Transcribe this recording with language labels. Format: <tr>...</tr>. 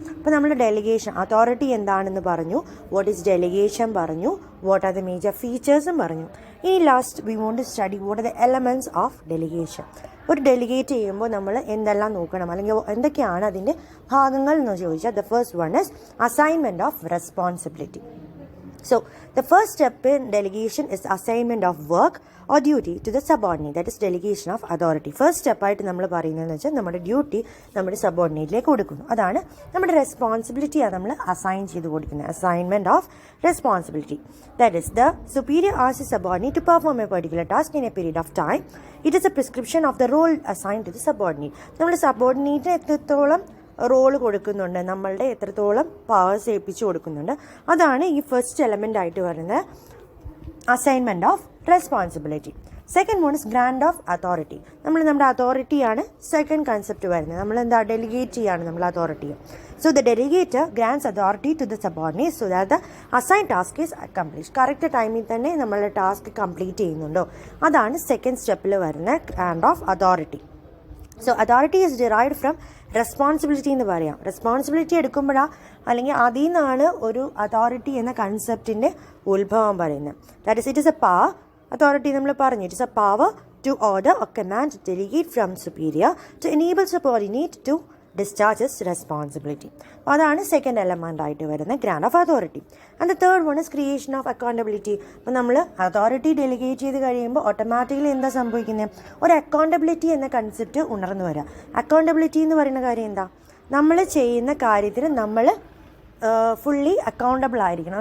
<ml>അപ്പോൾ നമ്മൾ delegation authority എന്താണെന്ന് പറഞ്ഞു,</ml> <en>what is delegation</en> <ml>പറഞ്ഞു, വാട്ട് ആർ ദ മേജർ ഫീച്ചേഴ്സും പറഞ്ഞു.</ml> <en>ഇനി last we want to study what are the elements of delegation.</en> <ml>ഒരു ഡെലിഗേറ്റ് ചെയ്യുമ്പോൾ നമ്മൾ എന്തെല്ലാം നോക്കണം, അല്ലെങ്കിൽ എന്തൊക്കെയാണ് അതിൻ്റെ ഭാഗങ്ങൾ എന്ന് ചോദിച്ചാൽ</ml> <en>The first one is assignment of responsibility. So, the first step in delegation is assignment of work or duty to the subordinate, that is delegation of authority.</en> <ml>First step ആയിട്ട് നമ്മൾ പറയുന്നതെന്ന് വെച്ചാൽ നമ്മുടെ ഡ്യൂട്ടി നമ്മുടെ സബോർഡിനേറ്റിലേക്ക് കൊടുക്കുന്നു. അതാണ് നമ്മുടെ റെസ്പോൺസിബിലിറ്റിയാണ് നമ്മൾ അസൈൻ ചെയ്ത് കൊടുക്കുന്നത്.</ml> <en>Assignment of responsibility, that is the superior asks the subordinate to perform a particular task in a period of time. It is a prescription of the role assigned to the subordinate.</en> <ml>നമ്മൾ സബോർഡിനേറ്റിന് എത്രത്തോളം role കൊടുക്കുന്നുണ്ട്, നമ്മളുടെ എത്രത്തോളം powers ഏൽപ്പിച്ചു കൊടുക്കുന്നുണ്ട്, അതാണ് ഈ first element ആയിട്ട് വരുന്നത് assignment of responsibility.</ml> <en>Second one is grant of authority.</en> <ml>നമ്മുടെ അതോറിറ്റിയാണ് സെക്കൻഡ് കൺസെപ്റ്റ് വരുന്നത്. നമ്മൾ ഡെലിഗേറ്റ് ചെയ്യാണ് നമ്മൾ അതോറിറ്റിയെ.</ml> <en>So the delegator grants authority to the subordinate so that the assign task is accomplish.</en> <ml>Correct ടൈമിൽ തന്നെ നമ്മളുടെ ടാസ്ക് കംപ്ലീറ്റ് ചെയ്യുന്നുണ്ടോ, അതാണ് സെക്കൻഡ് സ്റ്റെപ്പിൽ വരുന്ന grand of authority.</ml> <en>so authority is derived from responsibility</en> <ml>എന്ന് പറയാം. റെസ്പോൺസിബിലിറ്റി എടുക്കുമ്പോഴാണ് അല്ലെങ്കിൽ അതിൽ നിന്നാണ് ഒരു അതോറിറ്റി എന്ന കൺസെപ്റ്റിൻ്റെ ഉത്ഭവം പറയുന്നത്.</ml> <en>That is it is a power.</en> <ml>Authority നമ്മൾ പറഞ്ഞു,</ml> <en>It is a power to order or command, delegate from superior to enable subordinate to discharge his responsibility.</en> <ml>അതാണ് സെക്കൻഡ് എലമെൻ്റ് ആയിട്ട് വരുന്ന grand of authority.</ml> <en>And the third one is creation of accountability.</en> <ml>അപ്പോൾ നമ്മൾ authority delegate ചെയ്ത് കഴിയുമ്പോൾ automatically എന്താ സംഭവിക്കുന്നത്, ഒരു അക്കൗണ്ടബിലിറ്റി എന്ന കൺസെപ്റ്റ് ഉണർന്നു വരിക. അക്കൗണ്ടബിലിറ്റി എന്ന് പറയുന്ന കാര്യം എന്താ, നമ്മൾ ചെയ്യുന്ന കാര്യത്തിന് നമ്മൾ ഫുള്ളി അക്കൗണ്ടബിൾ ആയിരിക്കണം.</ml>